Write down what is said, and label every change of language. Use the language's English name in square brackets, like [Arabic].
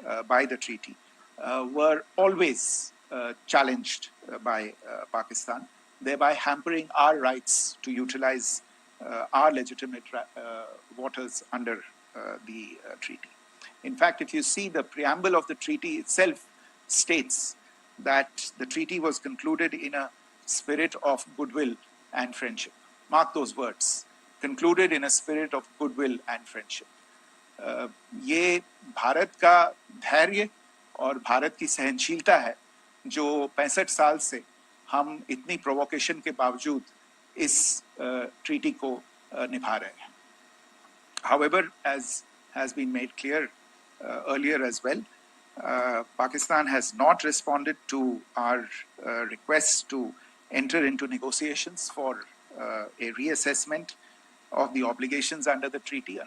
[English] by the treaty were always challenged by Pakistan, thereby hampering our rights to utilize our legitimate waters under the treaty. In fact, if you see the preamble of the treaty itself states that the treaty was concluded in a spirit of goodwill and friendship. Mark those words, concluded in a spirit of goodwill and friendship. [Hindi] ये भारत का धैर्य और भारत की सहनशीलता है जो 65 साल से हम इतनी प्रोवोकेशन के बावजूद इस ट्रीटी को निभा रहे हैं. [English] However, as has been made clear earlier as well, Pakistan has not responded to our request to enter into negotiations for a reassessment of the obligations under the treaty.